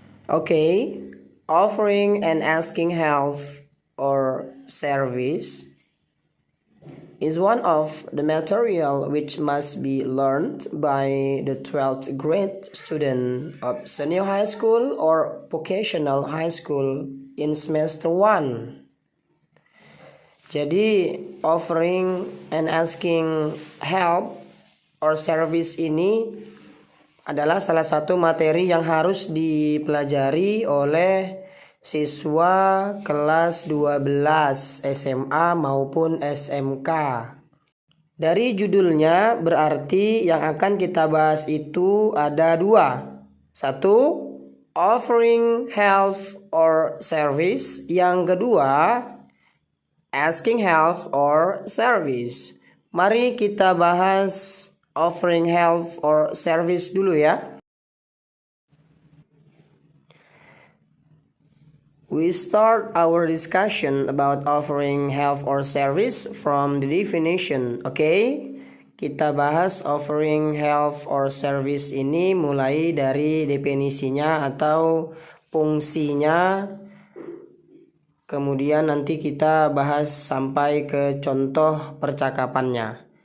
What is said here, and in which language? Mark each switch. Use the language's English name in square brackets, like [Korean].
[English] Okay, offering and asking help or service is one of the material which must be learned by the 12th grade student of senior high school or vocational high school in semester 1. [Indonesian] Jadi, offering and asking help or service ini adalah salah satu materi yang harus dipelajari oleh siswa kelas 12 SMA maupun SMK. Dari judulnya berarti yang akan kita bahas itu ada dua. Satu, offering help or service. Yang kedua, asking help or service. Mari kita bahas offering help or service dulu ya. [English] We start our discussion about offering help or service from the definition. Okay? [Indonesian] Kita bahas offering help or service ini mulai dari definisinya atau fungsinya. Kemudian nanti kita bahas sampai ke contoh percakapannya.